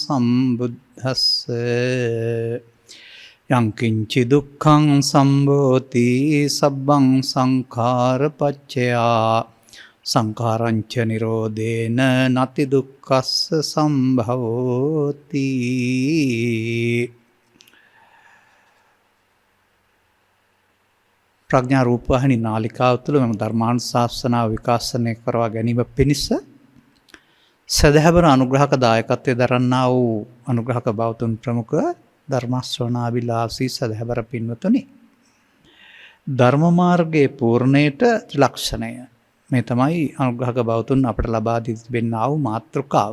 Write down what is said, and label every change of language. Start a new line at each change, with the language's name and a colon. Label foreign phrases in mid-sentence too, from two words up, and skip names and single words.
Pali: සම්බුද්දස්සේ යං කිංචි දුක්ඛං සම්භෝති සබ්බං සංඛාරපච්චයා සංඛාරංච නිරෝධේන නති දුක්ඛස්ස සම්භවෝති.
Sinhala: ප්‍රඥා රූපවාහිනී නාලිකාව තුළ මම ධර්මානුශාසනාව විකාශනය කරවා ගැනීම පිණිස සදහැවර අනුග්‍රහක දායකත්වයේ දරන්නා වූ අනුග්‍රහක බෞතුන් ප්‍රමුඛ ධර්ම ශ්‍රවණාබිලාසී සදහැවර පින්වතුනි, ධර්ම මාර්ගයේ පූර්ණයට ත්‍රිලක්ෂණය මේ තමයි අනුග්‍රහක බෞතුන් අපට ලබා දී තිබෙනා වූ මාතෘකාව.